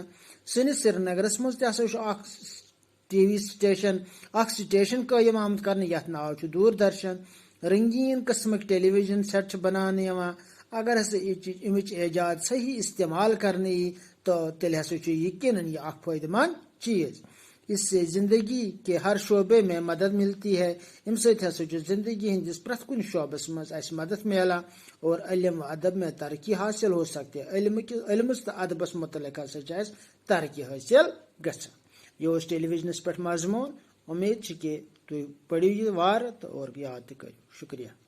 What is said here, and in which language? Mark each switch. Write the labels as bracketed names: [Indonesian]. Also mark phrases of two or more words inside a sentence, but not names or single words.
[Kashmiri] سٲنِس سری نگرس منٛز تہِ ہسا چھ اکھ [English] TV station [Kashmiri] قٲیِم آمُت کرنہٕ یتھ ناو چھُ دوردرشن۔ رنگین قسمٕکۍ [English] television set [Kashmiri] چھ بناونہٕ یوان۔ اگر ہسا امچ ایجاد صحیح استعمال کرنہٕ یی تو تیٚلہِ ہسا چھُ یقیناً یہ اکھ فائدہ مند چیز۔ [Urdu] اس سے زندگی کے ہر شعبے میں مدد ملتی ہے۔ [Kashmiri] ام سۭتۍ ہسا چھُ زندگی ہندس پرٛٮ۪تھ کُنہِ شعبس منٛز اسہِ مدد میلان [Urdu] اور علم و ادب میں ترقی حاصل ہو سکتی ہے۔ [Kashmiri] علمس تو ادبس متعلق ہسا چھ اسہِ ترقی حاصل گژھان۔ یہ اوس ٹیلی ویژنس پٮ۪ٹھ مضمون۔ امید کہ تھی پڑھو یہ وار تو اور یاد تہ کرو. شکریہ.